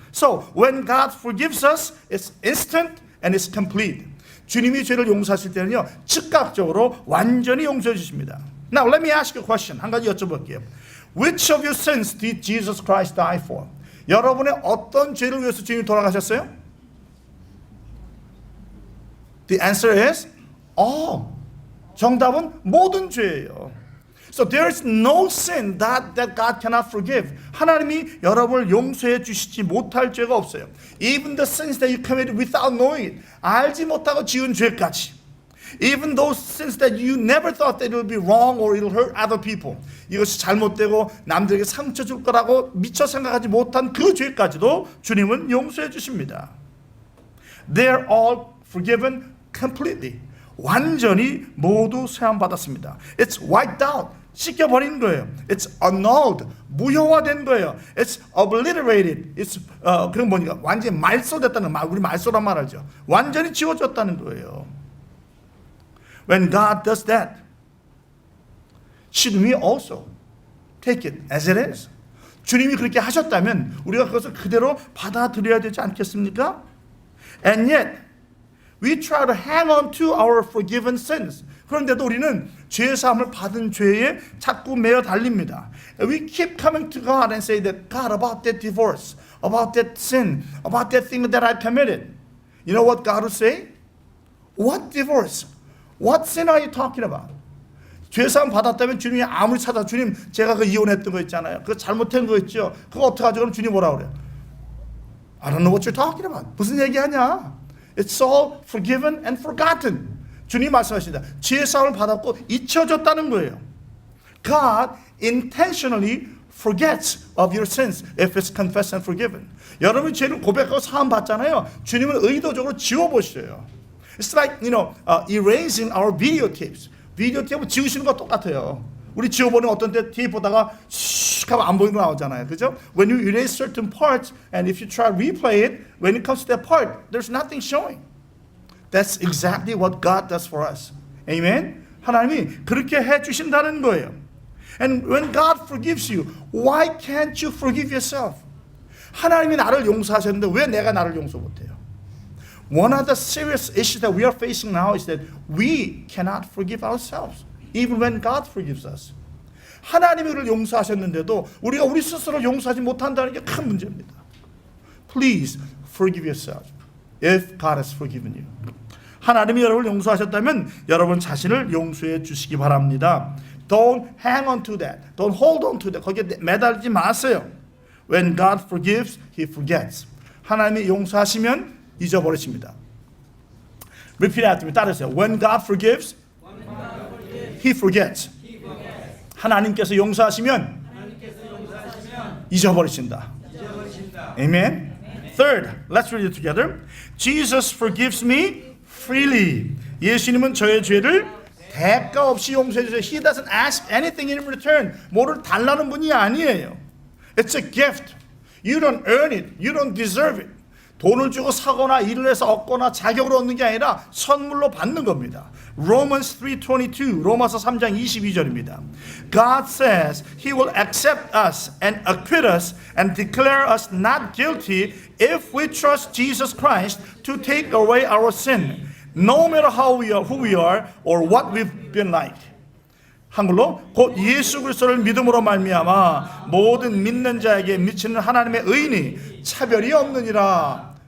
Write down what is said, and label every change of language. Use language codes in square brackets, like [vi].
[en] So when God forgives us, it's instant and it's complete. [ko] 주님이 죄를 용서하실 때는요, 즉각적으로 완전히 용서해 주십니다. [en] Now let me ask you a question. [ko] 한 가지 여쭤볼게요. [en] Which of your sins did Jesus Christ die for? [ko] 여러분의 어떤 죄를 위해서 주님이 돌아가셨어요? [en] The answer is all. [ko] 정답은 모든 죄예요. [en] So there is no sin that God cannot forgive. [ko] 하나님이 여러분을 용서해 주시지 못할 죄가 없어요. [en] Even the sins that you committed without knowing it. [ko] 알지 못하고 지은 죄까지. [en] Even those sins that you never thought that it would be wrong or it will hurt other people. [ko] 이것이 잘못되고 남들에게 상처 줄 거라고 미처 생각하지 못한 그 죄까지도 주님은 용서해 주십니다. [en] They're all forgiven completely. [ko] 완전히 모두 세함받았습니다. [en] It's wiped out. [ko] 씻겨버린 거예요. [en] It's annulled. [ko] 무효화된 거예요. [en] It's obliterated. [ko] It's 그런 뭐니까 완전히 말소됐다는 말. 우리 말소란 말하죠. 완전히 지워졌다는 거예요. [en] When God does that, should we also take it as it is? [ko] 주님이 그렇게 하셨다면 우리가 그것을 그대로 받아들여야 되지 않겠습니까? [en] And yet, we try to hang on to our forgiven sins. [ko] 그런데도 우리는 죄 사함을 받은 죄에 자꾸 매어 달립니다. [en] We keep coming to God and say that, God, about that divorce, about that sin, about that thing that I committed. You know what God will say? What divorce? What sin are you talking about? [ko] 죄 사함 받았다면 주님이 아무리 찾아 주님 제가 그 이혼했던 거 있잖아요. 그거 잘못한 거 있죠. 그거 어떡하죠? 그럼 주님 뭐라 그래요? [en] I don't know what you're talking about. [ko] 무슨 얘기하냐? [en] It's all forgiven and forgotten. [ko] 주님 말씀하십니다. 죄 사함을 받았고 잊혀졌다는 거예요. [en] God intentionally forgets of your sins if it's confessed and forgiven. [ko] 여러분이 죄를 고백하고 사함 받잖아요. 주님은 의도적으로 지워보셔요. [en] It's like, erasing our videotapes. [ko] 비디오 테이프 지우시는 거 똑같아요. 우리 지워버리면 어떤 때 테이프 보다가 슉 하고 안 보이는 거 나오잖아요. 그죠? [en] When you erase certain parts and if you try to replay it, when it comes to that part, there's nothing showing. That's exactly what God does for us. Amen? [ko] 하나님이 그렇게 해주신다는 거예요. [en] And when God forgives you, why can't you forgive yourself? [ko] 하나님이 나를 용서하셨는데 왜 내가 나를 용서 못해요? [en] One of the serious issues that we are facing now is that we cannot forgive ourselves, even when God forgives us. [ko] 하나님이 우리를 용서하셨는데도 우리가 우리 스스로 용서하지 못한다는 게 큰 문제입니다. [en] Please forgive yourself if God has forgiven you. [ko] 하나님이 여러분을 용서하셨다면 여러분 자신을 용서해 주시기 바랍니다. [en] Don't hang on to that. Don't hold on to that. [ko] 거기에 매달리지 마세요. [en] When God forgives, He forgets. [ko] 하나님이 용서하시면 잊어버리십니다. [en] Repeat after me. [ko] 따르세요. [en] When God forgives, He forgets. [ko] 하나님께서 용서하시면 잊어버리신다. [en] Amen. Third, let's read it together. Jesus forgives me freely. [ko] 예수님은 저의 죄를 대가 없이 용서해 주세요. [en] He doesn't ask anything in return. [ko] 뭐를 달라는 분이 아니에요. [en] It's a gift. You don't earn it. You don't deserve it. [ko] 돈을 주고 사거나 일을 해서 얻거나 자격으로 얻는 게 아니라 선물로 받는 겁니다. [en] Romans 3:22, [ko] 로마서 3장 22절입니다. [en] God says He will accept us and acquit us and declare us not guilty if we trust Jesus Christ to take away our sin, no matter how we are, who we are, or what we've been like. [ko] 한글로 곧 예수 그리스도를 믿음으로 말미암아 모든 믿는 자에게 미치는 하나님의 의인이 차별이 없느니라.